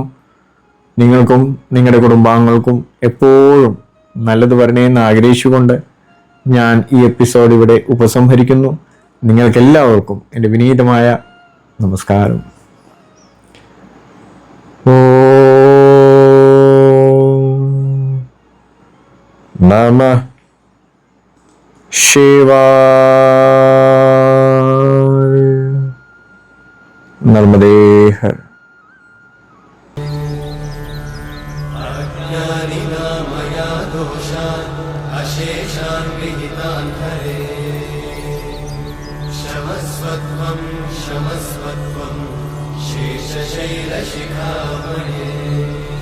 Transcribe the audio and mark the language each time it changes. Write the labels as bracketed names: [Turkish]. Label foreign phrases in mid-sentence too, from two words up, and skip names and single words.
[Malayalam] നിങ്ങൾക്കും നിങ്ങളുടെ കുടുംബാംഗങ്ങൾക്കും എപ്പോഴും നല്ലത് വരണേന്ന് ആഗ്രഹിച്ചുകൊണ്ട് ഞാൻ ഈ എപ്പിസോഡ് ഇവിടെ ഉപസംഹരിക്കുന്നു. നിങ്ങൾക്കെല്ലാവർക്കും എൻ്റെ വിനീതമായ നമസ്കാരം. [Sanskrit] ഓം നമഃ ശിവായ. शिवाय। नर्मदे हर। अज्ञानिना मया दोषान् अशेषान् विहितान् हरे क्षमस्वत्वं क्षमस्वत्वं शेषशैलशिखामणे।